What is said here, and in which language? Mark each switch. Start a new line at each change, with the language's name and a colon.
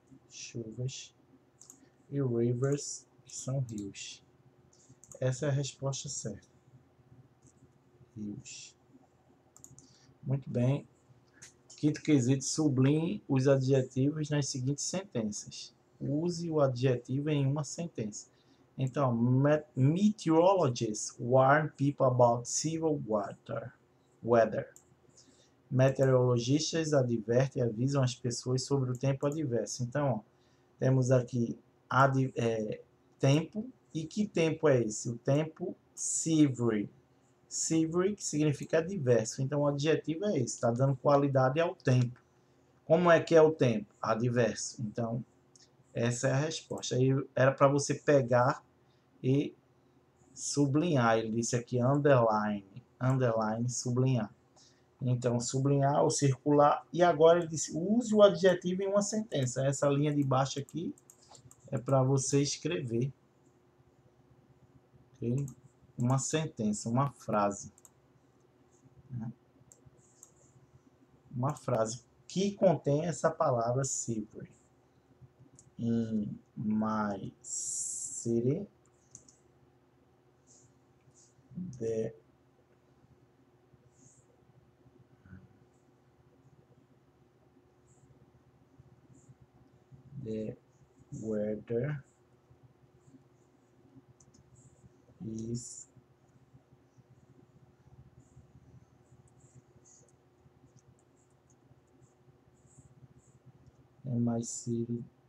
Portuguese: Chuvas. E rivers, que são rios. Essa é a resposta certa. Rios. Muito bem. Quinto quesito, sublinhe os adjetivos nas seguintes sentenças. Use o adjetivo em uma sentença.
English: Então, meteorologists warn people about severe weather.
Portuguese: Meteorologistas advertem e avisam as pessoas sobre o tempo adverso. Então, ó, temos aqui tempo. E que tempo é esse? O tempo severe. Severe, que significa adverso. Então, o adjetivo é esse. Está dando qualidade ao tempo. Como é que é o tempo? Adverso. Então, essa é a resposta. Aí era para você pegar e sublinhar. Ele disse aqui underline. Underline, sublinhar. Então, sublinhar ou circular. E agora ele disse, use o adjetivo em uma sentença. Essa linha de baixo aqui é para você escrever. Okay? Uma sentença, uma frase. Uma frase que contém essa palavra silver.
English: In my city, the weather is in my city.